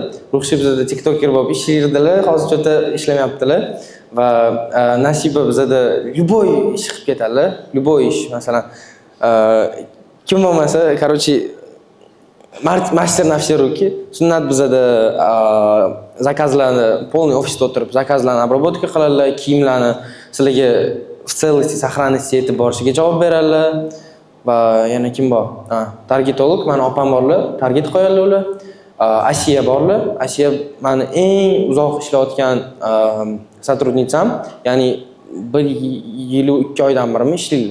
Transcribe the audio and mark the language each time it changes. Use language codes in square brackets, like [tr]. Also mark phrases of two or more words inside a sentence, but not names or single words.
[uz] Ruxshi bizada TikToker bo'lib ishlaydilar, hozircha ishlamayaptilar va Nasiba bizada любой ish qilib ketadilar. Любой ish, masalan, kim bo'lmasa, короче, master nafsiruki, sunnat bizada zakazlarni полный ofisda o'tirib, zakazlarni обработка qiladilar, kiyimlarni sizlarga [ru] в целости сохранности [uz] etib borishiga javob beradilar. Va yana kim bor? Targetolog, meni opam borlar, target qo'yadilar ular. Asiya borlar. Asiya meni eng uzoq ishlayotgan сотрудницам, ya'ni 1 yil 2 oydan birimi ishlaydilar.